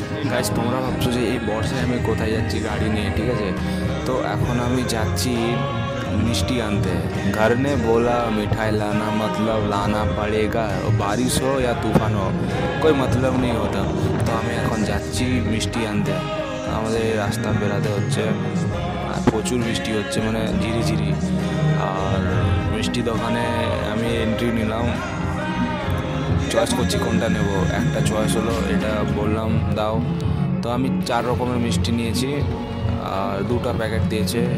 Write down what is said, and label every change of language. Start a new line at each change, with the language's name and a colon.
Bangla: Guys, তোমরা ভাবছো যে এই বর্ষায় আমি कोথায় যাচ্ছি গাড়ি নিয়ে, ঠিক আছে? তো এখন আমি যাচ্ছি मिष्टी आनते।
Hindi: घर ने बोला मिठाई लाना, मतलब लाना पड़ेगा। बारिश हो या तूफान हो, कोई मतलब नहीं होता।
Bangla: তো আমি এখন যাচ্ছি মিষ্টি আনতে। আমাদের এই রাস্তা বেরাতে হচ্ছে, আর প্রচুর বৃষ্টি হচ্ছে, মানে ঝিরিঝিরি। আর মিষ্টি দোকানে আমি এন্ট্রি নিলাম, চয়েস করছি কোনটা নেব। একটা চয়েস হলো এটা, বললাম দাও। তো আমি 4 রকমের মিষ্টি নিয়েছি আর 2টা প্যাকেট দিয়েছে।